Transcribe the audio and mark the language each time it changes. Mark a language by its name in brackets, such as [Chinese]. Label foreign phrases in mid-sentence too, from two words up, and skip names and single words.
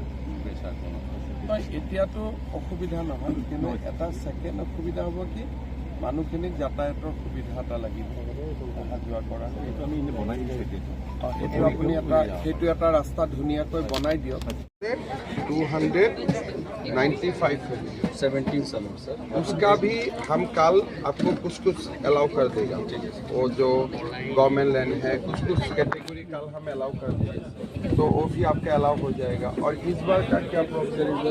[Assamese] এতিয়াতো অসুবিধা নহয়, কিন্তু এটা ছেকেণ্ড অসুবিধা হ'ব কি মানুহখিনিক যাতায়াতৰ সুবিধা এটা লাগিব, অহা যোৱা কৰা। সেইটো আমি এনেই বনাই দিছোঁ এতিয়া। সেইটো আপুনি সেইটো এটা ৰাস্তা ধুনীয়াকৈ বনাই দিয়ক। [Hindi] 295 है 17 साल सर। उसका भी हम कल आपको कुछ अलाउ कर देगा। वो जो [English] government land [Hindi] है कुछ कैटेगरी कल हम अलाउ कर देंगे, तो वो भी आपका अलाउ हो जाएगा। और इस बार का क्या प्रोसेस है?